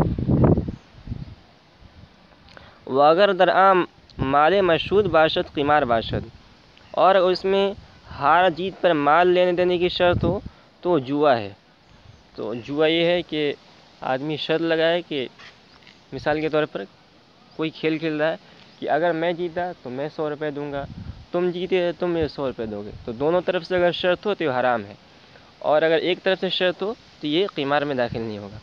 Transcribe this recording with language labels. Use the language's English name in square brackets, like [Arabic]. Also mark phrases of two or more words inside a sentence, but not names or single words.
[Persian] وہ اگر در عام مال مشہود باشد قمار باشد، [Urdu] اور اس میں ہار جیت پر مال لینے دینے کی شرط ہو تو جوا ہے۔ تو جوا یہ ہے کہ آدمی شرط لگائے کہ مثال کے طور پر کوئی کھیل کھیل رہا ہے کہ اگر میں جیتا تو میں 100 روپے دوں گا، تم جیتے تو تم مجھے 100 روپے دو گے، تو دونوں طرف سے اگر شرط ہو تو یہ حرام ہے، اور اگر ایک طرف سے شرط ہو تو یہ قمار میں داخل نہیں ہوگا۔